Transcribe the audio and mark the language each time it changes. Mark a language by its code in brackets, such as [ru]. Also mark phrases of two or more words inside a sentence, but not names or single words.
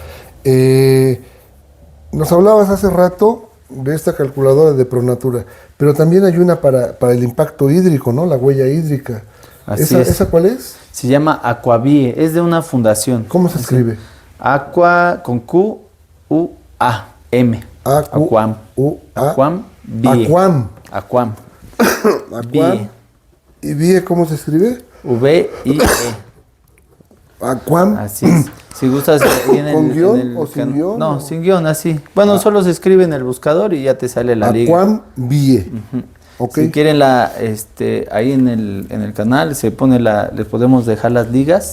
[es] Nos hablabas hace rato de esta calculadora de Pronatura, pero también hay una para el impacto hídrico, ¿no? La huella hídrica. Así es. ¿Esa cuál es? Se llama Aquavie, es de una fundación. ¿Cómo se escribe? Aqua con Q, U, A, M. Aquam. U, A. Aquam. Vie. Aquam. Aquam. Aquam. ¿Y VIE cómo se escribe? VIE. Aquam. Así es. Si gustas, ahí en ¿Con guión en o sin guión? No, sin guión, así. Bueno, solo se escribe en el buscador y ya te sale la liga. Aquam VIE. Ok. Si quieren ahí en el canal se pone les podemos dejar las ligas